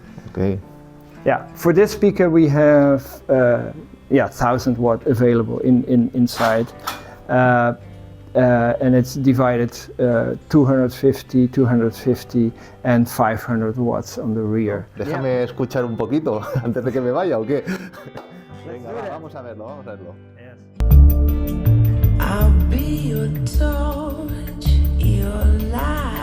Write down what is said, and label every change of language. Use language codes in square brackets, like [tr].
[en] Okay. Yeah, for this speaker we have 1000 watt available inside, and it's divided 250, 250 and 500 watts on the rear. [es] Déjame escuchar un poquito antes de que me vaya, ¿o qué? Venga, vamos a verlo. [en] Yes. I'll be your torch, your light.